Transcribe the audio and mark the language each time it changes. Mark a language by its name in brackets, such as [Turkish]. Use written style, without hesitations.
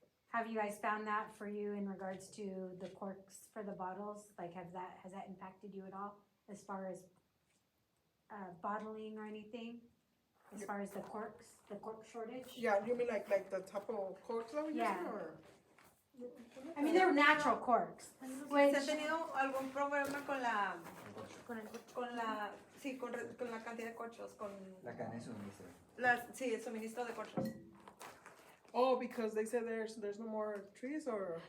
[English] Have you guys found that for you in regards to the corks for the bottles? Like, has that impacted you at all as far as bottling or anything? As far as the cork shortage? Yeah, you mean like the type of corks that we Yeah. using, or? I mean, they're natural corks. Which, [Spanish] ¿Se ha tenido algún problema con la... con la... Sí, con la cantidad de corchos, con... La cadena de suministro. Sí, el suministro de corchos. [English] Oh, because they said there's no more trees, or?